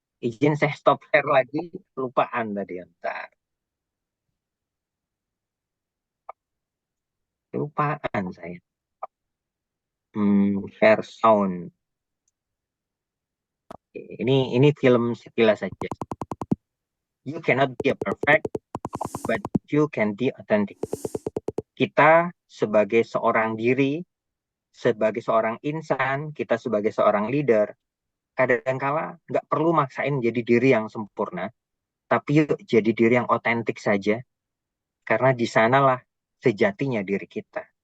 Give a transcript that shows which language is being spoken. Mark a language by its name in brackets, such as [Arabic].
[Indonesian] Izin saya stop share lagi, lupaan tadi. Bentar. Lupaan saya. [English] Share sound. [Indonesian] Oke, ini film sekilas saja. [English] You cannot be a perfect, but you can be authentic. [Indonesian] Kita sebagai seorang diri, sebagai seorang insan, kita sebagai seorang leader, kadangkala nggak perlu maksain jadi diri yang sempurna, tapi yuk jadi diri yang otentik saja, karena di sanalah sejatinya diri kita.